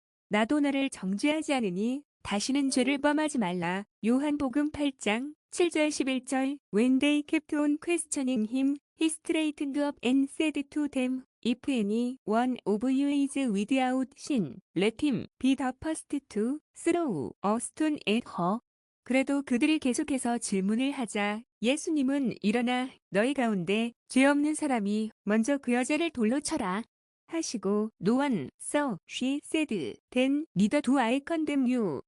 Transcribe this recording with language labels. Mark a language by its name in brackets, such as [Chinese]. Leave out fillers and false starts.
[Korean] 나도 너를 정죄하지 않으니 다시는 죄를 범하지 말라. 요한복음 8장 7절 11절 [English] When they kept on questioning him, he straightened up and said to them, If any one of you is without sin, let him be the first to throw a stone at her. [Korean] 그래도 그들이 계속해서 질문을 하자 예수님은 일어나 너희 가운데 죄 없는 사람이 먼저 그 여자를 돌로 쳐라. 하시고 [English] No one, so she said, then neither do I condemn you.